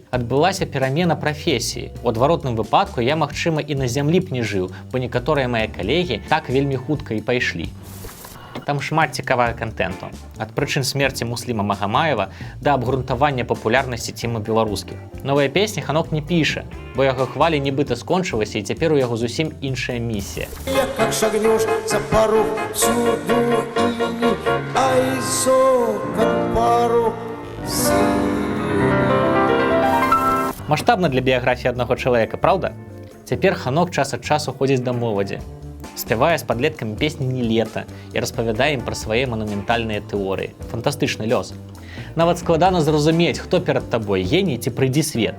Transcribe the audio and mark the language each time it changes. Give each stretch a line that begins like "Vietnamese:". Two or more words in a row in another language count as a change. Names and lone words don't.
Belarusian: Адбылася перамена прафесіі. У адваротным выпадку я, магчыма, і на зямлі б не жыў, бо некаторыя мае калегі так вельмі хутка і пайшлі. Там шмат цікавага контенту. Ад прычын смерці Мусліма Магамаева да абгрунтавання папулярнасці цемы беларускіх. Новыя песні Ханок не піша, бо яго хвалі нібыта скончылася і цяпер у яго зусім іншая місія. Как шагнешь за пару всюду и айсо, как пару Маштабна для біяграфіі аднаго чалавека, праўда? Цяпер Ханок час ад часу ходзіць да моладзі. Спявае з падлеткамі песні «Не лета» і распавядае ім пра свае манументальныя тэорыі. Фантастычны лёс. Нават складана зразумець, хто перад табой, геній ці прыйдзі свет.